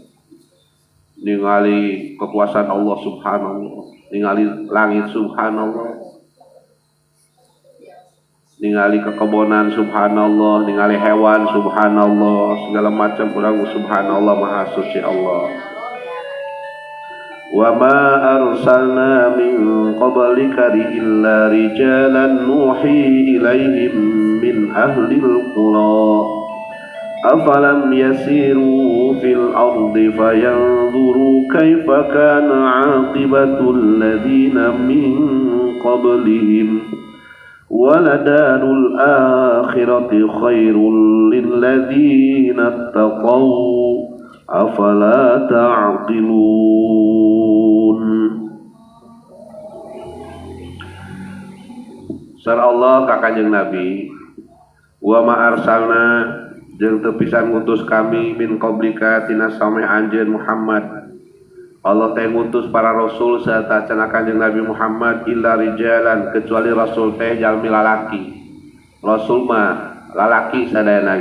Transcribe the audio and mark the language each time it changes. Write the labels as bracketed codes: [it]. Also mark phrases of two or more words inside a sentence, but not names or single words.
[su] Ningali kekuasaan Allah subhanallah, ningali langit subhanallah. Ningali kekebonan subhanallah, ningali hewan subhanallah, segala macam urang subhanallah maha suci Allah. [ar] وَمَا أَرْسَلْنَا مِنْ قَبْلِكَ إِلَّا رِجَالًا نُوحِي إِلَيْهِمْ مِنْ أَهْلِ الْقُرَى أَفَلَمْ يَسِيرُوا فِي الْأَرْضِ فَيَنْظُرُوا كَيْفَ كَانَ عَاقِبَةُ الَّذِينَ مِنْ قَبْلِهِمْ وَلَدَارُ الْآخِرَةِ خَيْرٌ لِلَّذِينَ اتَّقَوْا أفلا تعقلون. [su] Sar Allah ka Kanjeng Nabi [ar] وما أرسلنا [su] jeung teu pisan ngutus kami [ar] من قبلك [su] tina same anjeun Muhammad Allah teh ngutus para rasul sarta cenah Kanjeng Nabi Muhammad [ar] إلا رجالا [su] kecuali rasul teh jalmi lalaki rasul mah lalaki sadayana